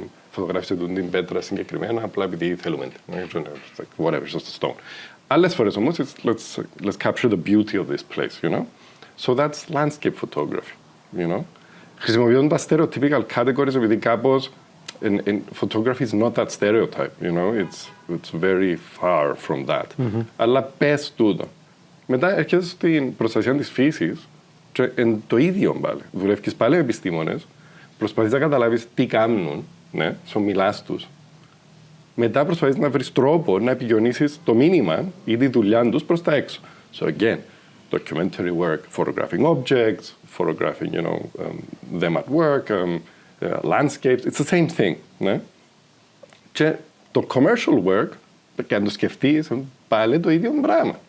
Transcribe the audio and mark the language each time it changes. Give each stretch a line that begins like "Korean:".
Greek: Φωτογράφησε την πέτρα συγκεκριμένα απλά επειδή θέλουμε.
English: Whatever, just a stone.
Greek: Άλλες φορές όμως,
English: let's capture the beauty of this place, So that's landscape photography,
Greek: Χρησιμοποιούν τα
English: stereotypical categories
Greek: επειδή κάπως
English: photography is not that stereotype, it's very far from that.
Greek: Αλλά πες τούτο. Μετά έρχεσαι στην προστασία της φύσης και εν το ίδιο πάλι. Δουλεύεις πάλι με επιστήμονες, προσπαθείς να καταλάβεις τι κάνουν, ναι, μιλάς τους. Μετά προσπαθείς να βρεις τρόπο να επικοινωνήσεις το μήνυμα ή τη δουλειά τους προς τα έξω.
English: So again, documentary work, photographing objects, photographing, them at work, landscapes, it's the same thing.
Greek: Ναι? Και το commercial work, και αν το σκεφτείς, πάλι το ίδιο πράγμα.